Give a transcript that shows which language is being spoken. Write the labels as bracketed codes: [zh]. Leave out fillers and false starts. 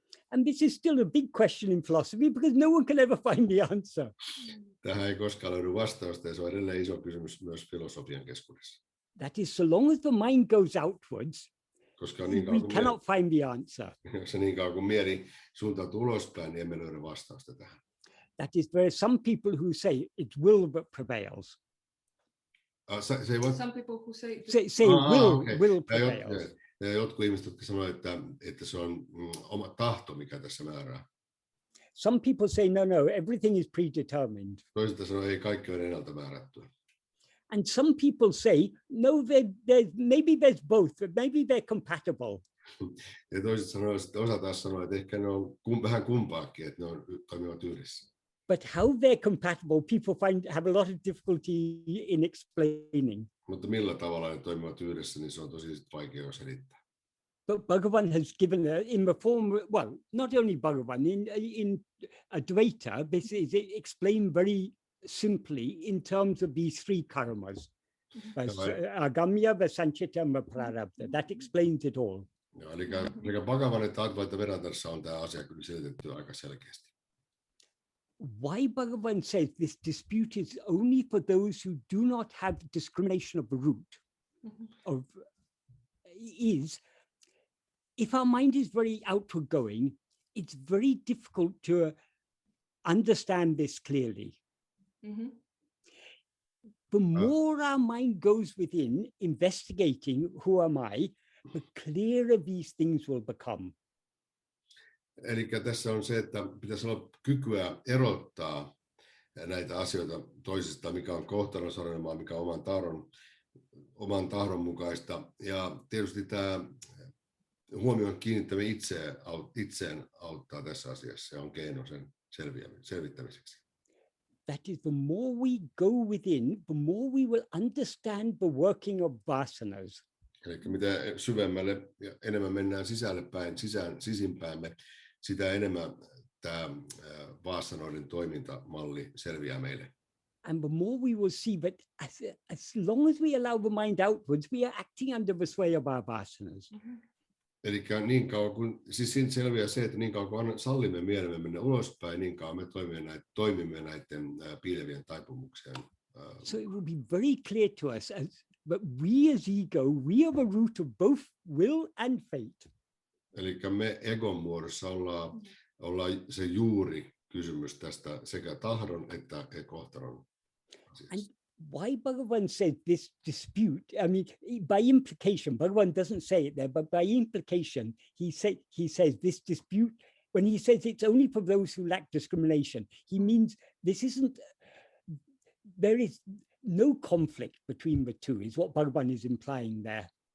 [en] And this is still a big question in philosophy because no one can ever find the answer. [fi] Tähän ei koskaan löydy vastausta, ja se on edelleen iso kysymys myös filosofian keskuudessa. [en] That is, so long as the mind goes outwards, [fi] Koska niin [en] we cannot find the answer. [fi] Jos niin kauan kuin mieli suuntautuu ulospäin, niin emme löydä vastausta tähän. [en] That is, there are some people who say it will but prevails. Some people who say will prevails. [fi] Ja jotkut ihmiset, jotka sanoo, että se on oma tahto, mikä tässä määrää. [en] Some people say no, everything is predetermined. [fi] Toiset sanoo, ei kaikki ole ennalta määrättyä. [en] And some people say no, maybe there's both, maybe they're compatible. [fi] Ja toiset sanoo, osa taas sanoo, että ehkä ne on vähän kumpaakin, että ne toimivat yhdessä. [en] But how they're compatible, people have a lot of difficulty in explaining. [fi] Mutta millä tavalla ne toimivat yhdessä, niin se on tosi vaikea selittää. [en] But Bhagavan has given in the form, well, not only Bhagavan, in Advaita, this is explained very simply in terms of these three karmas. Agamya, Vasanchita, and Prarabdha. That explains it all. [fi] Eli sekä Bhagavan että Advaita Vedantassa on tämä asia kyllä selitetty aika selkeästi. [en] Why Bhagavan says this dispute is only for those who do not have discrimination of the root is, if our mind is very outward going, it's very difficult to understand this clearly. The more our mind goes within, investigating who am I, the clearer these things will become. [fi] Eli tässä on se, että pitäisi olla kykyä erottaa näitä asioita toisistaan, mikä on kohtalon sanomaa, mikä on oman tahdon mukaista. Ja tietysti tämä huomion kiinnittäminen itseen auttaa tässä asiassa ja on keino sen selvittämiseksi. [en] That is, the more we go within, the more we will understand the working of vasanas. [fi] Eli mitä syvemmälle ja enemmän mennään sisimpäämme, sitä enemmän tämä vaasanoiden toimintamalli selviää meille. [en] And the more we will see that as long as we allow the mind outwards, we are acting under the sway of our vasanas. [fi] Eli niin kauan kun, siis siinä selviää se, että niin kauan kun sallimme mielemme mennä ulospäin, niin kauan me toimimme näiden piilevien taipumuksien. [en] So it will be very clear to us that we as ego, we are the root of both will and fate. [fi] Eli me egon muodossa ollaan se juuri kysymys tästä sekä tahdon että kohtalon asiasta. [en] And why Bhagavan said this dispute, I mean, by implication, Bhagavan doesn't say it there, but by implication, he says this dispute, when he says it's only for those who lack discrimination, he means there is no conflict between the two, is what Bhagavan is implying there.